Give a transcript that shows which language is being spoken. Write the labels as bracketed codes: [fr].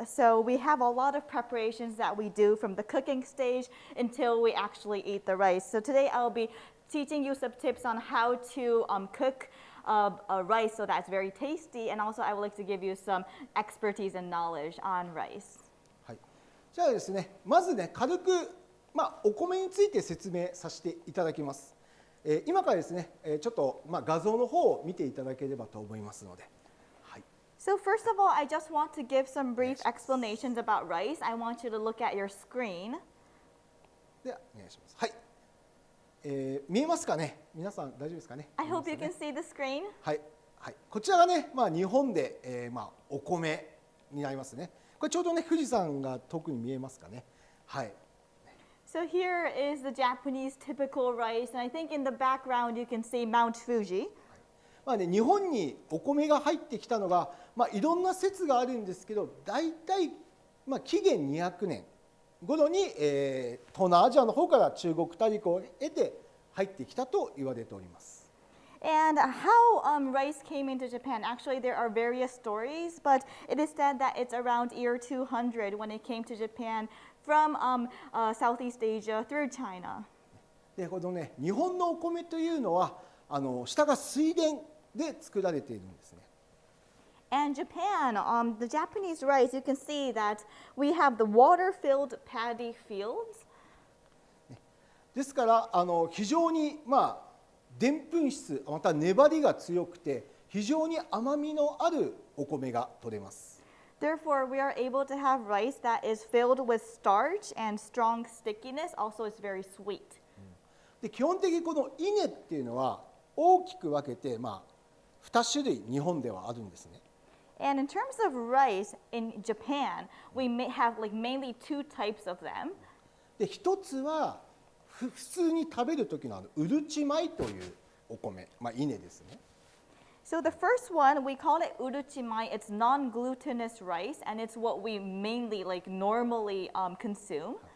[en] So we have a lot of preparations that we do from the cooking stage until we actually eat the rice. So today I'll be teaching you some tips on how to cook rice so that's very tasty, and also I would like to give you some expertise and knowledge on rice. [ja] はい、じゃあですね、まずね、軽く、お米について説明させていただきます。今からですね、ちょっと、画像の方を見ていただければと思いますので。はい、 [en] So first of all, I just want to give some brief explanations about rice. I want you to look at your screen. [ja] ではお願いします。はい。見えますかね。皆さん大丈夫ですかね。 [en] I hope you can see the screen. [ja] はい、はい、こちらがね、日本で、お米になりますね。これちょうどね、富士山が遠くに見えますかね。はい。 [en] So here is the Japanese typical rice, and I think in the background you can see Mount Fuji. [ja] 日本にお米が入ってきたのが、いろんな説があるんですけど、大体、紀元200年頃に、東南アジアの方から中国大陸を得て入ってきたと言われております。 [en] And how rice came into Japan, actually there are various stories, but it is said that it's around year 200 when it came to Japan from Southeast Asia through China. [ja] で、このね、日本のお米というのは下が水田で作られているんですね。 [en] And Japan, the Japanese rice, you can see that we have the water-filled paddy fields. [ja] ですから非常にでんぷん質また粘りが強くて非常に甘みのあるお米が取れます。 [en] Therefore, we are able to have rice that is filled with starch and strong stickiness. Also, it's very sweet. [ja] で、基本的にこの稲っていうのは大きく分けて2種類日本ではあるんですね。 [en] And in terms of rice in Japan, we may have like mainly two types of them. [ja] で、一つは普通に食べる時のうるち米というお米、稲ですね。 [en] So the first one, we call it uruchimai. It's non-glutinous rice, and it's what we mainly like normally consume.